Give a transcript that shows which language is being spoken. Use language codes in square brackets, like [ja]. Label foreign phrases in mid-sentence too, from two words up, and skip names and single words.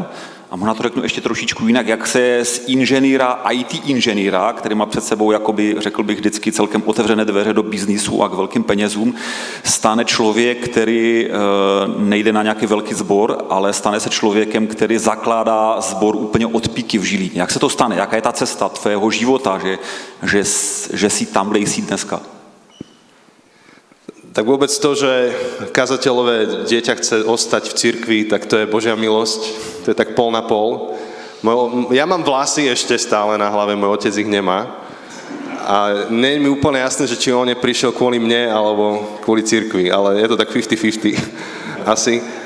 [cs] A možná to řeknu ještě trošičku jinak, jak se z inženýra, IT inženýra, který má před sebou, jakoby, řekl bych vždycky, celkem otevřené dveře do biznisu a k velkým penězům, stane člověk, který nejde na nějaký velký sbor, ale stane se člověkem, který zakládá sbor úplně od píky v Žilíně. Jak se to stane? Jaká je ta cesta tvého života, že si tam, kde jsi dneska? [sk] Tak vôbec to, že kazateľové dieťa chce ostať v cirkvi, tak to je Božia milosť. To je tak pol na pol. Ja mám vlasy ešte stále na hlave, môj otec ich nemá. A nie je mi úplne jasné, že či on neprišiel kvôli mne, alebo kvôli cirkvi, ale je to tak 50-50 asi.